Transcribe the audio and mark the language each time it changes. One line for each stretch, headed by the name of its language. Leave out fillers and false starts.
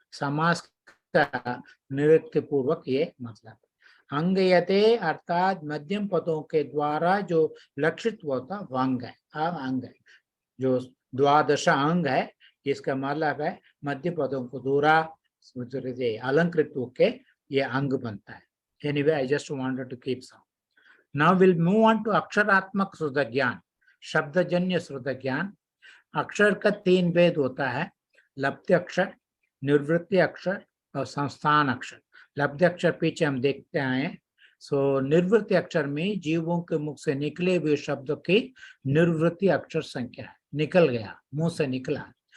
Hindi: समास का निरुक्त पूर्वक ये मतलब। अंगयते अर्थात मध्यम पदों के द्वारा जो लक्षित होता वह अंग है। अंग है जो द्वादश अंग है, इसका मतलब है मध्य पदों को दूरा अलंकृत होके ये अंग बनता है।
English: Anyway, I just wanted to keep some. Now we'll move on to
Hindi: अक्षरात्मक श्रुत ज्ञान, शब्दजन्य श्रुत ज्ञान। अक्षर का 3 भेद होता है, लब्ध अक्षर, निवृत्ति अक्षर और संस्थान अक्षर। लब्ध अक्षर पीछे हम देखते आए। सो निवृत्ति अक्षर में जीवों के मुख से निकले हुए शब्दों की निवृत्ति अक्षर संख्या है, निकल गया, मुंह से निकला।